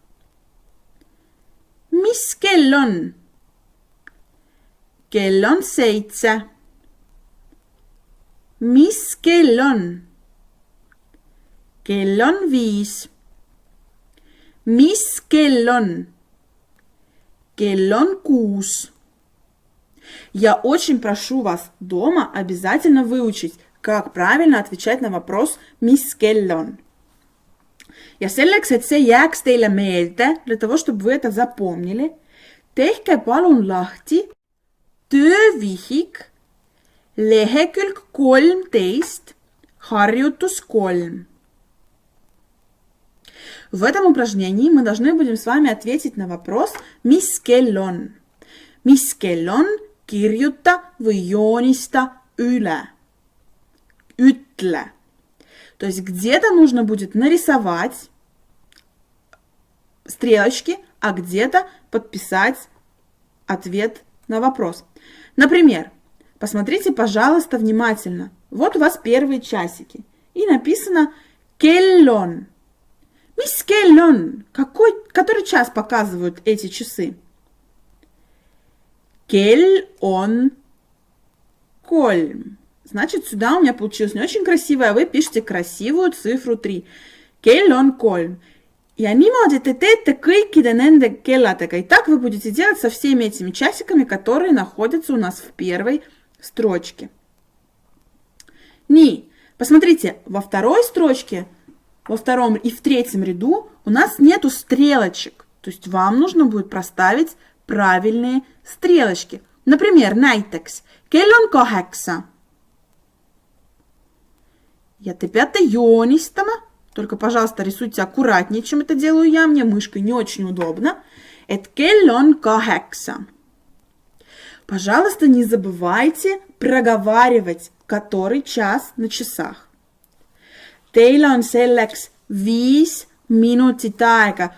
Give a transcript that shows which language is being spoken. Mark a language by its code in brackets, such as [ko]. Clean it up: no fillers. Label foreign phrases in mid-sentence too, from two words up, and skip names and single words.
[et] Mis kell on? Kell on 7. Mis kell on? Kell on 5. Mis kell on? Kell on 6. [ru] Я очень прошу вас дома обязательно выучить, как правильно отвечать на вопрос [et] mis kell on. Ja selleks, et see jääks teile meelde, [ru] для того, чтобы вы это запомнили, [et] tehke palun lahti töövihik lehekülg 13, harjutus 3. [ru] В этом упражнении мы должны будем с вами ответить на вопрос [et] mis kell on. Mis kell on, kirjuta või joonista üle. Ütle. [ru] То есть где-то нужно будет нарисовать стрелочки, а где-то подписать ответ на вопрос. Например, посмотрите, пожалуйста, внимательно. Вот у вас первые часики. И написано [et] kell on. Mis kell on? [ru] Который час показывают эти часы? [et] Kell on 3. [ru] Значит, сюда у меня получилось не очень красиво, а вы пишете красивую цифру 3. [et] Kell on 3. Ja niimoodi te teete kõikide nende kelladega. [ru] И так вы будете делать со всеми этими часиками, которые находятся у нас в первой строчке. Nii, посмотрите, во второй строчке, во втором и в третьем ряду у нас нету стрелочек. То есть вам нужно будет проставить правильные стрелочки. Например, [et] näiteks kell on 8. Ja te peate joonistama. [ru] Только, пожалуйста, рисуйте аккуратнее, чем это делаю я. Мне мышкой не очень удобно. [et] Et kell on 8. [ru] Пожалуйста, не забывайте проговаривать, который час на часах. [et] Teil on selleks 5 minutit aega.